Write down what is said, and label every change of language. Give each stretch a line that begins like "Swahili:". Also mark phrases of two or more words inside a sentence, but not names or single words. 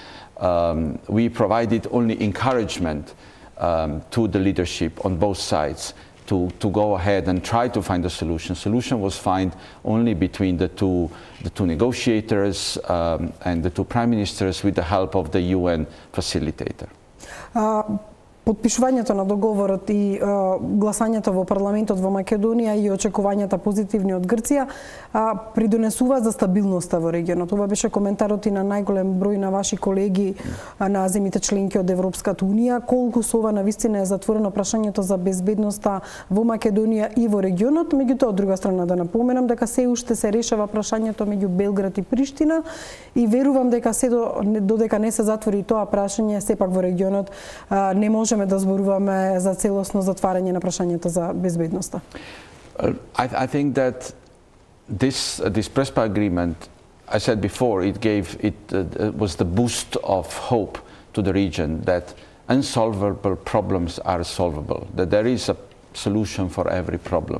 English: We provided only encouragement to the leadership on both sides to go ahead and try to find a solution. Solution was found only between the two negotiators and the two prime ministers with the help of the UN facilitator.
Macedonian: Подпишувањето на договорот и гласањето во парламентот во Македонија и очекувањата позитивни од Грција придонесува за стабилноста во регионот. Ова беше коментарот и на најголем број на ваши колеги на земјите членки од Европската унија. Колку со ова навистина е затворено прашањето за безбедноста во Македонија и во регионот, меѓутоа од друга страна да напоменам дека се уште се решава прашањето меѓу Белград и Приштина и верувам дека додека не се затвори тоа прашање, сепак во регионот не можеме да зборуваме за целосно затварање на прашањето за безбедноста.
English: I think that this Prespa agreement, I said before, it was the boost of hope to the region that unsolvable problems are solvable, that there is a solution for every problem.